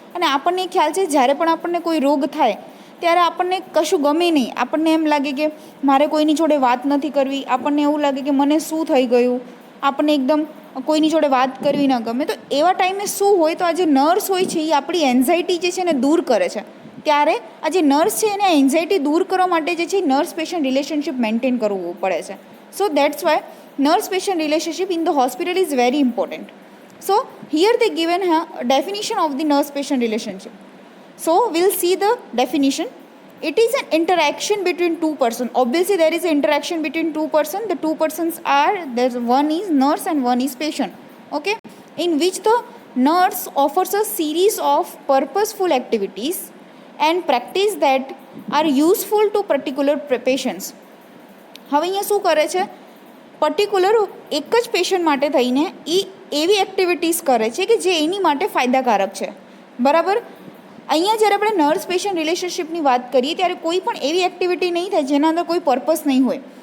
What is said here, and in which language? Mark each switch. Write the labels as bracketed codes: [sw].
[gu] અને આપણને ખ્યાલ છે જ્યારે પણ આપણને કોઈ રોગ થાય ત્યારે આપણને કશું ગમે નહીં, આપણને એમ લાગે કે મારે કોઈની જોડે વાત નથી કરવી, આપણને એવું લાગે કે મને શું થઈ ગયું, આપણને એકદમ કોઈની જોડે વાત કરવી ન ગમે. તો એવા ટાઈમે શું હોય, તો આ જે નર્સ હોય છે એ આપણી એન્ઝાયટી જે છે એને દૂર કરે છે. ત્યારે આ જે નર્સ છે એને એન્ઝાયટી દૂર કરવા માટે જે છે નર્સ પેશન્ટ રિલેશનશિપ મેન્ટેન કરવું પડે છે. [en] So that's why nurse patient relationship in the hospital is very important. So here they given a definition of the nurse patient relationship. So we'll see the definition. It is an interaction between two persons. Obviously there is an interaction between two persons. The two persons are, there's one is nurse and one is patient. Okay, in which the nurse offers a series of purposeful activities and practice that are useful to particular patients. [gu] હવે અહીંયા શું કરે છે, particular એક જ patient માટે થઈને એ એવી એક્ટિવિટીઝ કરે છે કે જે એની માટે ફાયદાકારક છે. બરાબર, અહીંયા જ્યારે આપણે નર્સ પેશન્ટ રિલેશનશિપની વાત કરીએ ત્યારે કોઈ પણ એવી એક્ટિવિટી નહીં થાય જેના અંદર કોઈ પર્પસ નહીં હોય.